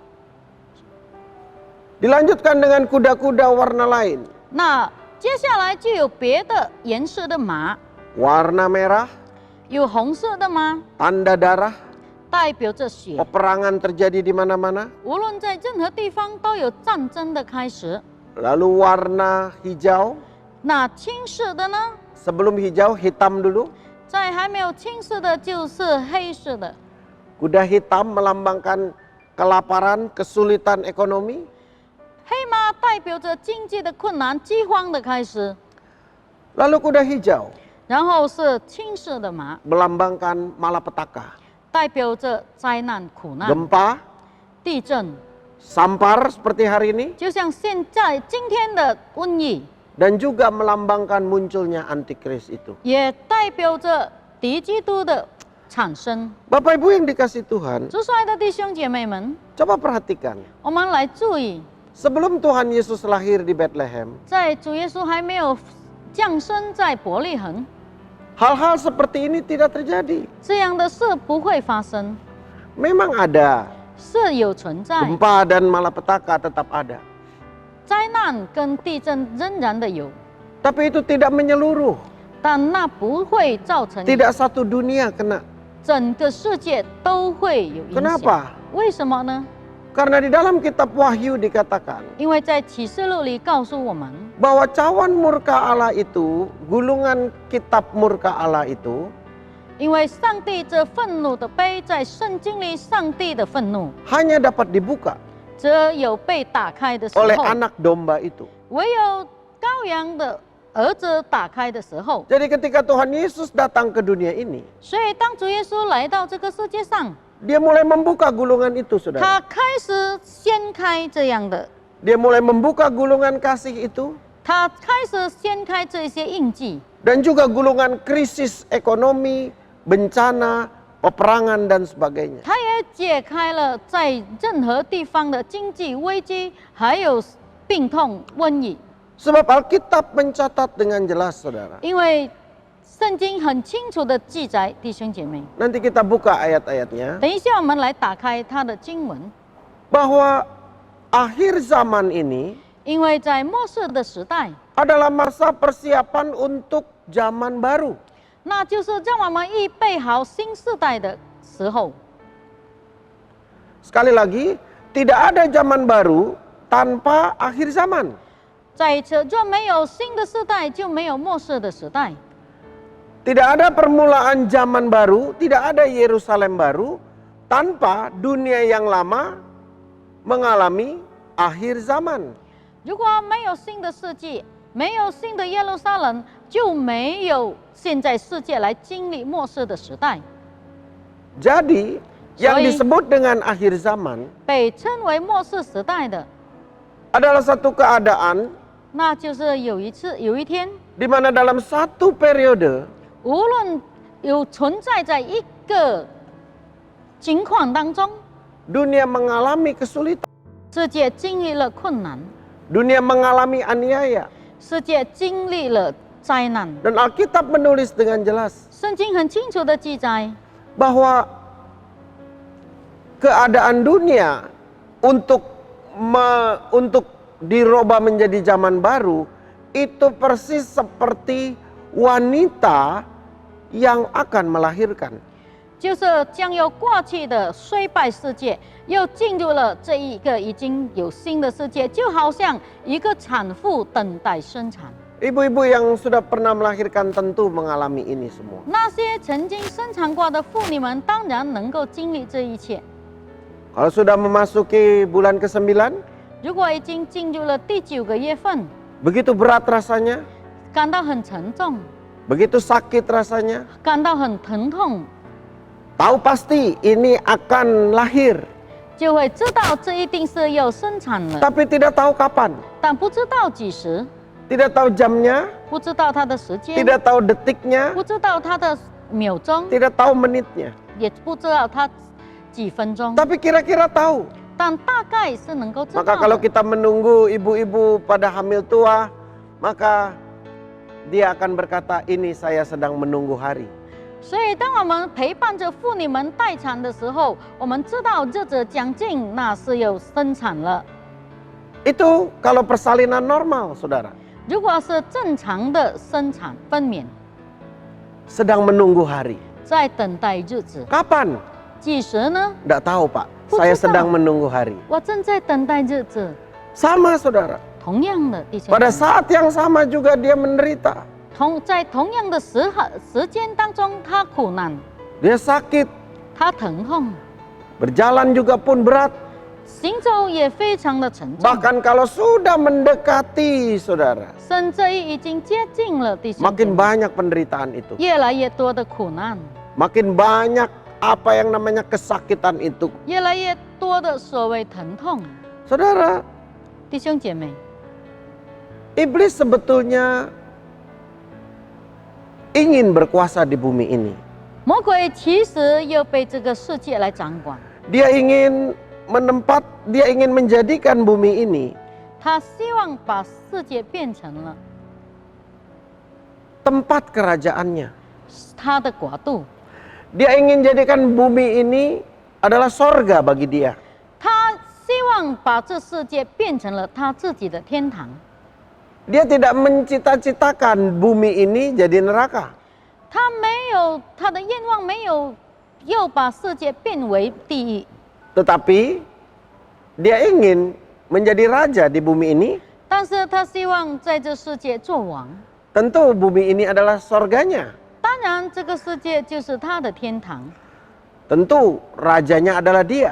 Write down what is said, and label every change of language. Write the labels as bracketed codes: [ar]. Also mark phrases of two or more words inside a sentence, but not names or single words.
[id] Dilanjutkan dengan kuda-kuda warna lain, [zh] 那接下来就有别的颜色的马， [id] warna merah, [zh] 有红色的马， [id] tanda darah, [zh] 代表着血。 [id] peperangan terjadi di mana-mana. [zh] 无论在任何地方都有战争的开始。 [id] Lalu warna hijau, [zh] 那青色的呢？ [id] sebelum hijau hitam dulu. [zh] 在还没有青色的，就是黑色的。 [id] Kuda hitam melambangkan kelaparan, kesulitan ekonomi. [zh] 黑马代表着经济的困难、饥荒的开始， [id] Lalu kuda hijau [zh] 然后是青色的马， [id] melambangkan malapetaka, [zh] 代表着灾难、苦难、 [id] gempa, [zh] 地震， [id] sampar seperti hari ini, [zh] 就像现在今天的瘟疫， [id] dan juga melambangkan munculnya antikris itu. [zh] 也代表着敌基督的产生。 [id] Bapak Ibu yang dikasih Tuhan, [zh] 主所爱的弟兄姐妹们， [id] coba perhatikan. [zh] 我们来注意， [id] Sebelum Tuhan Yesus lahir di Bethlehem, [zh] 在主耶稣还没有降生在伯利恒， [id] hal-hal seperti ini tidak terjadi. [zh] 这样的事不会发生， [id] Memang ada, [zh] 是有存在。 [id] gempa dan malapetaka tetap ada. [zh] 灾难跟地震仍然的有， [id] Tapi itu tidak menyeluruh. [zh] 但那不会造成 [id] Tidak satu dunia kena. [zh] 整个世界都会有影响。 [id] Kenapa? [zh] 为什么呢？ [id] Karena di dalam kitab Wahyu dikatakan [zh] 因为在启示录里告诉我们， [id] bahwa cawan murka Allah itu, gulungan kitab murka Allah itu [zh] 因为上帝这愤怒的杯在圣经里，上帝的愤怒 [id] hanya dapat dibuka [zh] 只有被打开的时 [id] oleh [zh] 候， [id] anak domba itu. [zh] 唯有羔羊的儿子打开的时候。 [id] Jadi ketika Tuhan Yesus datang ke dunia ini, [zh] 所以当主耶稣来到这个世界上， [id] dia mulai membuka gulungan itu, saudara. [zh] 他开始掀开这样的， [id] Dia mulai membuka gulungan kasih itu, [zh] 他开始掀开这一些印记， [id] dan juga gulungan krisis ekonomi, bencana, peperangan dan sebagainya. [zh] 他也解开了在任何地方的经济危机，还有病痛、瘟疫。 [id] Sebab Alkitab mencatat dengan jelas, saudara. [zh] 因为圣经很清楚的记载，弟兄姐妹， [id] Nanti kita buka ayat-ayatnya. [zh] 等一下我们来打开他的经文， [id] Bahwa akhir zaman ini [zh] 因为在末世的时代， [id] adalah masa persiapan untuk zaman baru. [zh] 那就是让我们预备好新世代的时候。 [id] Sekali lagi, tidak ada zaman baru tanpa akhir zaman. [zh] 再一次，若没有新的世代，就没有末世的时代。 [id] Tidak ada permulaan zaman baru, tidak ada Yerusalem baru tanpa dunia yang lama mengalami akhir zaman. [zh] 如果没有新的世界，没有新的耶路撒冷，就没有现在世界来经历末世的时代。 [id] Jadi, yang Sorry. disebut dengan akhir zaman [zh] 被称为末世时代的， [id] adalah satu keadaan [zh] 那就是有一天， [id] di mana dalam satu periode [zh] 无论有存在在一个情况当中， [id] dunia mengalami kesulitan, [zh] 世界经历了困难， [id] dunia mengalami aniaya. [zh] 世界经历了灾难。 [id] Dan Alkitab menulis dengan jelas [zh] 圣经很清楚的记载， [id] bahwa keadaan dunia untuk dirubah menjadi zaman baru itu persis seperti wanita yang akan melahirkan. [zh] 就是将要过去的衰败世界，又进入了这一个已经有新的世界，就好像一个产妇等待生产。 [id] Ibu-ibu yang sudah pernah melahirkan tentu mengalami ini semua. [zh] 那些曾经生产过的妇女们，当然能够经历这一切。 [id] Kalau sudah memasuki bulan ke-9, [zh] 如果已经进入了第9个月份， [id] begitu berat rasanya, [zh] 感到很沉重， [id] begitu sakit rasanya, [zh] 感到很疼痛， [id] tahu pasti ini akan lahir, [zh] 就会知道这一定是要生产了， [id] tapi tidak tahu kapan, [zh] 但不知道几时， [id] tidak tahu jamnya, [zh] 不知道它的时间， [id] tidak tahu detiknya, [zh] 不知道它的秒钟， [id] tidak tahu menitnya. [zh] 也不知道它几分钟， [id] Tapi kira-kira tahu. [zh] 但大概是能够知道 [id] Maka kalau [zh] 的。 [id] kita menunggu ibu-ibu pada hamil tua, maka dia akan berkata, ini saya sedang menunggu hari. [zh] 所以，当我们陪伴着妇女们待产的时候，我们知道日子将近，那是要生产了。 [id] Itu kalau persalinan normal, saudara. [zh] 如果是正常的生产分娩， [id] Sedang menunggu hari. [zh] 在等待日子， [id] Kapan? [zh] 几时呢？ [id] Tidak tahu, Pak. Putus Saya tahu. sedang menunggu hari. [zh] 我正在等待日子。 [id] Sama, saudara. [zh] 同样的，弟兄 [id] Pada [zh] 们， [id] saat yang sama juga dia menderita. [zh] 在同样的时间当中，他苦难， [id] Dia sakit. [zh] 他疼痛， [id] Berjalan juga pun berat. [zh] 行走也非常的沉重， [id] Bahkan kalau sudah mendekati, saudara, [zh] 甚至于已经接近了，弟兄姐 [id] makin [zh] 妹， [id] banyak penderitaan itu. [zh] 越来越多的苦难， [id] Makin banyak apa yang namanya kesakitan itu. [zh] 越来越多的所谓疼痛。 [id] Saudara, [zh] 弟兄姐妹， [id] iblis sebetulnya ingin berkuasa di bumi ini. [zh] 魔鬼其实要被这个世界来掌管， [id] Dia ingin menjadikan bumi ini [zh] 他希望把世界变成了 [id] tempat kerajaannya. [zh] 他的国度， [id] Dia ingin jadikan bumi ini adalah sorga bagi dia. [zh] 他希望把这世界变成了他自己的天堂。 [id] Dia tidak mencita-citakan bumi ini jadi neraka. [zh] 他没有他的愿望，没有要把世界变为地狱， [id] Tetapi dia ingin menjadi raja di bumi ini. [zh] 但是他希望在这世界做王。 [id] Tentu bumi ini adalah sorganya. [zh] 当然，这个世界就是他的天堂。 [id] Tentu rajanya adalah dia.